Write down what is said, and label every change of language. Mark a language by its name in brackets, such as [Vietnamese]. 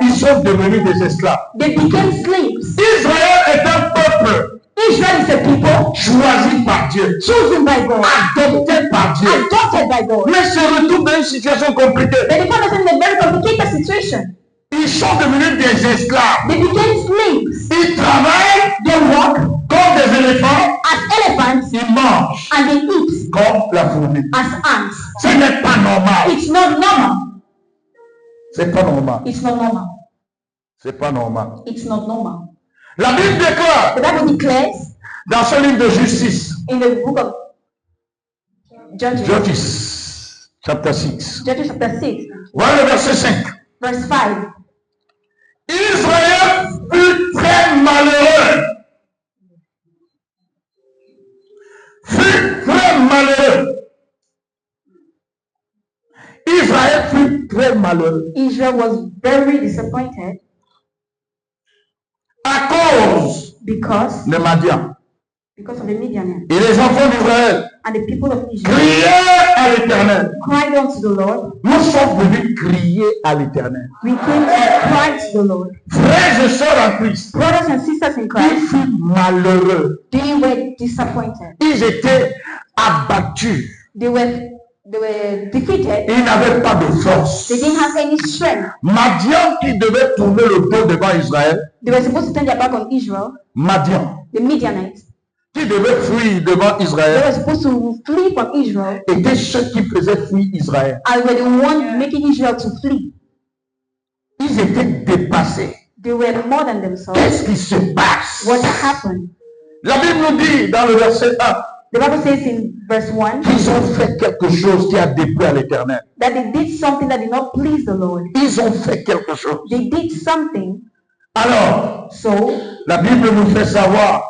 [French] Ils sont devenus des esclaves. [English] they became slaves. [French] Israël est un peuple [English] Israel is a people [French] choisi par Dieu, [English] chosen by God, [French] adopté par Dieu, [English] adopted by God. [French] mais se retrouve dans une situation compliquée. [English] But they found themselves in a very complicated situation. [French] Ils sont devenus des esclaves. [English] They became slaves. [French] Ils travaillent [English] They walk [French] comme des éléphants. [English] as elephants [French] Ils mangent [English] and they eat [French] comme la fourmi. [English] as ants. [French] Ce n'est pas normal. [English] It's not normal. [French] C'est pas normal. [English] It's not normal. [French] C'est pas normal. [English] It's not normal. [French] La Bible déclare [English] The Bible declares [French] dans ce livre de justice, [English] in the book of Judges, Judges, chapter 6. Judges chapter 6, [French] Voilà le verset 5. [English] verse 5. [French] Israël fut très malheureux. Fut très malheureux. Israël fut très malheureux. [English] Israel was very disappointed [French] À cause [English] because [French] de Madian. [English] of the Midianites. [French] Et les enfants d'Israël [English] And the people of Israel [French] criaient à l'Éternel. [English] cried unto the Lord. [French] Nous sommes venus crier à l'Éternel. [English] We came to cry to the Lord. [French] Frères et sœurs en Christ, [English] Brothers and sisters in [French] ils [English] Christ, [French] furent malheureux. [English] they were disappointed. [French] Ils étaient abattus. [English] They were defeated. [French] Ils n'avaient pas de force. [English] They didn't have any strength. [French] Madian qui devait tourner le dos devant Israël, [English] They were supposed to turn their back on Israel. [French] Madian [English] The Midianites, [French] qui devait fuir devant [English] they [French] Israël, [English] were supposed to flee from Israel, [French] étaient ceux qui faisaient fuir Israël. [English] and were the ones making Israel to flee. [French] Ils étaient dépassés. [English] They were more than themselves. [French] Qu'est-ce qui se passe? [English] What happened? [French] La Bible nous dit dans le verset 1 [English] The Bible says in verse 1 [French] qu'ils ont fait quelque chose qui a déplu à l'Éternel. [English] that they did something that did not please the Lord. [French] Ils ont fait quelque chose. [English] They did something. [French] Alors, [English] So [French] la Bible nous fait savoir,